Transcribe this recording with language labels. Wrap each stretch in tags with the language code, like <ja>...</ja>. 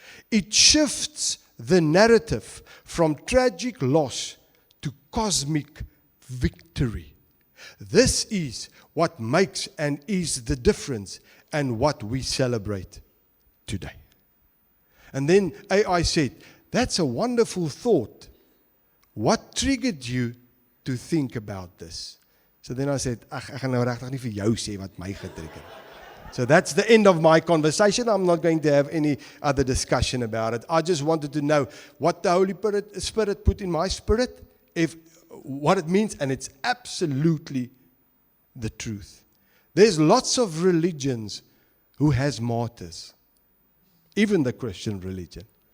<en>It shifts the narrative from tragic loss to cosmic victory. This is what makes and is the difference and what we celebrate today. And then AI said, that's a wonderful thought. What triggered you to think about this? So then I said,</en> <af>ek gaan nou regtig nie vir jou sê wat my getrigger het.</af> <en>So that's the end of my conversation. I'm not going to have any other discussion about it. I just wanted to know what the Holy Spirit put in my spirit, what it means, and it's absolutely the truth. There's lots of religions who has martyrs, even the Christian religion.</en>